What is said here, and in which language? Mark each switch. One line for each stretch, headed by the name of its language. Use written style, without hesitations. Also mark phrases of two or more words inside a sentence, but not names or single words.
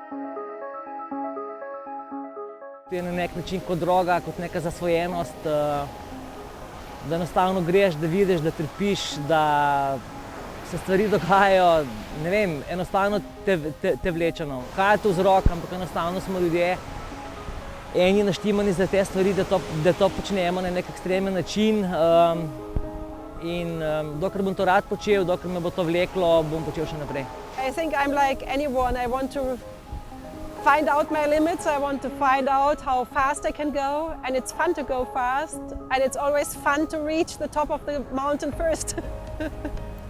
Slovenian: Je na nek način kot droga, kot neka zasvojenost, da enostavno greš, da vidiš, da trpiš, da se stvari dogajajo, ne vem, enostavno te vleče. Kaj je to vzrok, ampak enostavno smo ljudje eni naštimani za te stvari, da to počnemo na nek ekstremen način. In dokler bom to rad počel, dokler me bo to vleklo, bom počel še naprej.
English: I think I'm like anyone. I want to find out my limits. I want to find out how fast I can go, and it's fun to go fast, and it's always fun to reach the top of the mountain first.